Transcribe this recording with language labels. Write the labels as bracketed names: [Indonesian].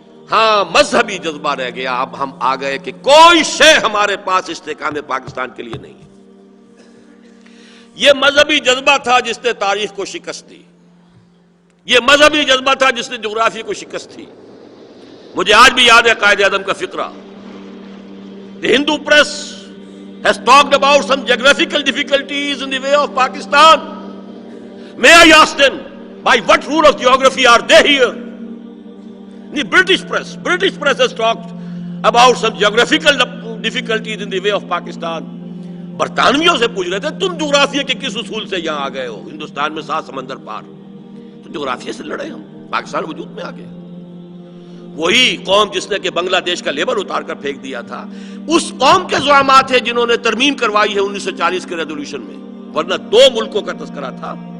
[Urdu] ہاں، مذہبی جذبہ رہ گیا، اب ہم آ گئے کہ کوئی شے ہمارے پاس استحکام پاکستان کے لیے نہیں ہے۔ یہ مذہبی جذبہ تھا جس نے تاریخ کو شکست دی، یہ مذہبی جذبہ تھا جس نے جغرافی کو شکست دی۔ مجھے آج بھی یاد ہے قائد اعظم کا فقرہ، [English] The Hindu press has talked about some geographical difficulties in the way of Pakistan. May I ask them, by what rule of geography are they here? The British press has talked about some geographical difficulties in the way of Pakistan. [Urdu] برطانویوں سے پوچھ رہے تھے تم جغرافیہ کے کس اصول سے یہاں آ گئے ہو، ہندوستان میں 7 سمندر پار، تو جغرافیہ سے لڑے ہم، پاکستان وجود میں آ گئے۔ وہی قوم جس نے کہ بنگلہ دیش کا لیبل اتار کر پھینک دیا تھا، اس قوم کے زعامات ہیں جنہوں نے ترمیم کروائی ہے 1940 کے ریزولوشن میں، ورنہ 2 ملکوں کا تذکرہ تھا،